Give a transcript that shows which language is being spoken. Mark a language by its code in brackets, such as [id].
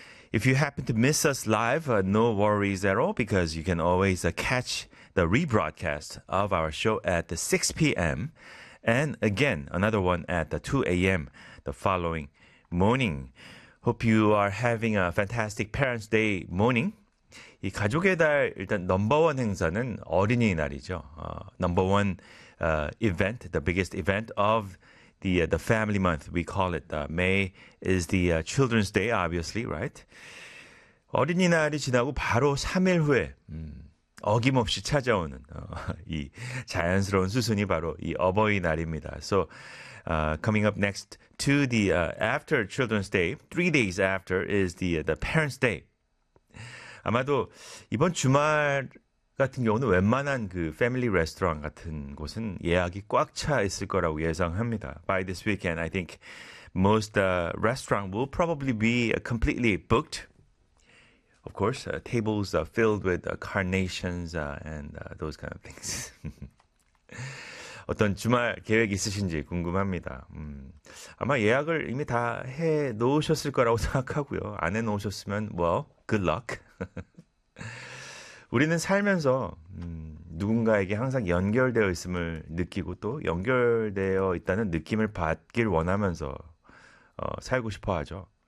[en] If you happen to miss us live, no worries at all, because you can always catch the rebroadcast of our show at 6 p.m. and again, another one at 2 a.m. the following morning. Hope you are having a fantastic Parents' Day morning. [ko] 이 가족의 달 일단 넘버원 행사는 어린이날이죠. [en] Number one event, the biggest event of the family month. We call it May is the Children's Day, obviously, right? [ko] 어린이날이 지나고 바로 3일 후에 어김없이 찾아오는 이 자연스러운 수순이 바로 이 어버이날입니다. [en] So coming up next to the after Children's Day, 3 days after is the Parents' Day. [ko] 아마도 이번 주말 같은 경우는 웬만한 그 패밀리 레스토랑 같은 곳은 예약이 꽉 차 있을 거라고 예상합니다. [en] By this weekend, I think most restaurants will probably be completely booked. Of course, tables are filled with carnations and those kind of things. [ko] 어떤 주말 계획 있으신지 궁금합니다. 아마 예약을 이미 다 해 놓으셨을 거라고 생각하고요. 안 해 놓으셨으면, [en] well, good luck. [ko] 우리는 살면서 누군가에게 항상 연결되어 있음을 느끼고 또 연결되어 있다는 느낌을 받길 원하면서 살고 싶어 하죠.